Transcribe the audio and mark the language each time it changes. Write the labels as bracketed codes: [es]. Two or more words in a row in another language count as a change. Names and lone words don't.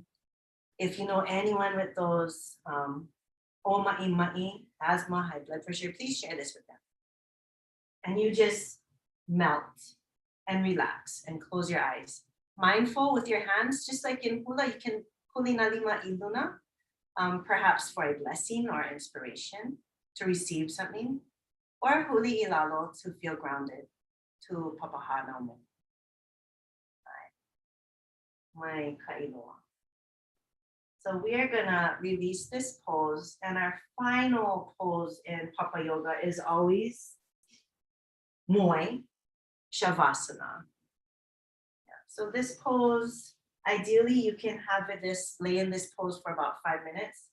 [en] If you know anyone with those ma'i, asthma, high blood pressure, please share this with them. And you just melt and relax and close your eyes. Mindful with your hands, just like in hula, you can [haw] huli na lima I luna, [en] perhaps for a blessing or inspiration to receive something, or [haw] huli I lalo [en] to feel grounded, to [haw] papaha na mo. Mai kailoa. [en] So we are gonna release this pose, and our final pose in Papa Yoga is always Moi Shavasana. So this pose, ideally you can have lay in this pose for about 5 minutes.